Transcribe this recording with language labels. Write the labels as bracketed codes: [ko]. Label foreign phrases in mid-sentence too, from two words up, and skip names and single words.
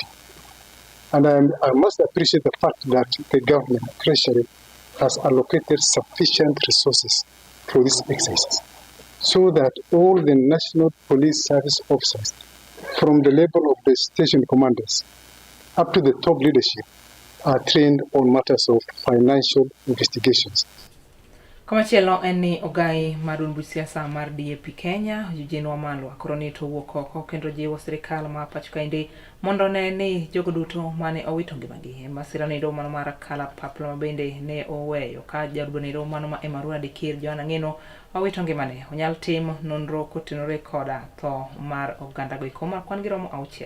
[en] And I must appreciate the fact that the government, Treasury, has allocated sufficient resources for these exercises so that all the National Police Service officers, from the level of the station commanders up to the top leadership, are trained on matters of financial investigations. [luo] Komachielo en ni ogai marundu siasa mar DAP Kenya Eugene Wamalwa koro ni to wuok oko kendo jiwo sirikal ma pach kaendi mondo ne ni jogo duto mane owito ngimagi masira ni do mano mar kala papla mabende ne oweyo ka jadugo ni do mano ma Emmanuel Dikir Joana Ngeno owito ngimane onyal tim nonro kotenore koda tho mar oganda go ikoma kwan giromo auchiel.